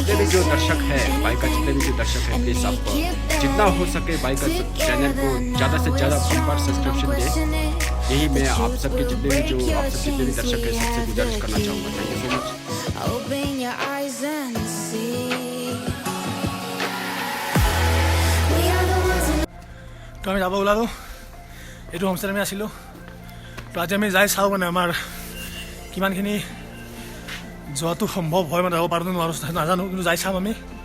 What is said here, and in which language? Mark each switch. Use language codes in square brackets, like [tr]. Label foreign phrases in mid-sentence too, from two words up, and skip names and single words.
[hi] जो दर्शक है भाई का, जितने भी जो दर्शक है, प्लीज़ आप जितना हो सके भाई का चैनल को ज़्यादा से ज़्यादा [en] bumper subscription [hi] दें। यही मैं आप सबके जितने भी दर्शक है सबसे गुजारिश करना चाहूँगा। [en] thank you so much. [as] তো আমি যাব ওলালোঁ, এইটো হোমষ্টেত আমি আছিলোঁ। তো আজি আমি যাই চাওঁ মানে আমাৰ কিমানখিনি যোৱাটো সম্ভৱ হয়, মানে যাব পাৰোঁ নোৱাৰোঁ নাজানো, কিন্তু যাই চাম আমি।